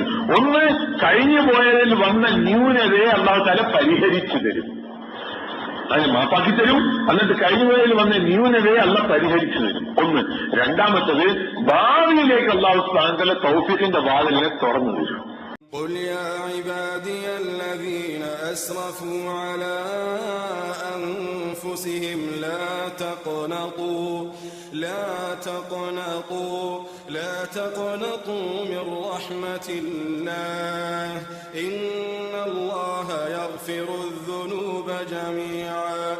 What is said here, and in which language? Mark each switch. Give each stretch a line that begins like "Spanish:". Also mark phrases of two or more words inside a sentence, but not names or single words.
Malayalam: ഒന്ന്, കഴിഞ്ഞു പോയതിൽ വന്ന ന്യൂനതയെ അള്ളാഹു തആല പരിഹരിച്ചു തരും, അതിന് മാപ്പാക്കി തരും. എന്നിട്ട് കഴിഞ്ഞുപോയതിൽ വന്ന ന്യൂനതയെ അള്ളാഹ് പരിഹരിച്ചു തരും. ഒന്ന്. രണ്ടാമത്തത്, ഭാവിയിലേക്ക് അള്ളാഹു
Arabic: سبحانه وتعالى
Malayalam: തൗഫീഖിന്റെ വാതിലിനെ തുറന്നു തരും.
Arabic: قل يا عبادي الذين أسرفوا على أنفسهم لا تقنطوا من رحمة الله إن الله يغفر الذنوب جميعا